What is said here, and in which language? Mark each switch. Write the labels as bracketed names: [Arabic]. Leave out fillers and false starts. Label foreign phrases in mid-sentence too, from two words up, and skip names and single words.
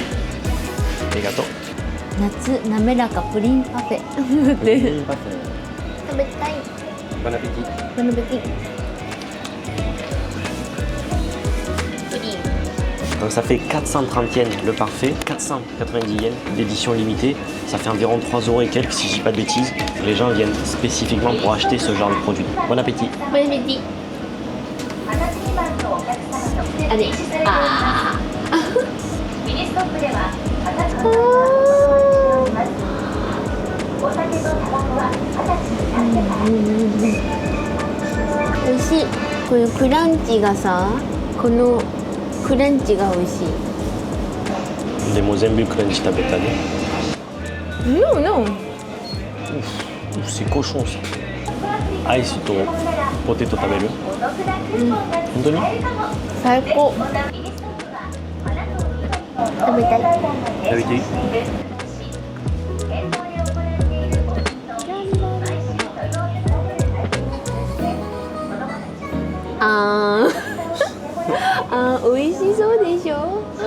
[Japanese] ありがとう。夏滑らかプリンパフェ。プリンパフェ。 [French] taille. Bon appétit. Bon appétit. Pudding. Donc ça fait 430 yens le parfait, 490 yens d'édition limitée. Ça fait environ 3 € et quelques si je dis pas de bêtises. Les gens viennent spécifiquement pour acheter ce genre de produit. Bon appétit. Bon appétit. Allez. [Japanese] Ah.美味しい。このクランチがさ、このクランチが美味しい。でも全部クランチ食べたね。 [English] No, no. [French] Ouf, c'est cochon ça. [Japanese] アイスとポテト食べる？本当に？最高。食べたい。食べていい？あーあー、美味しそうでしょ。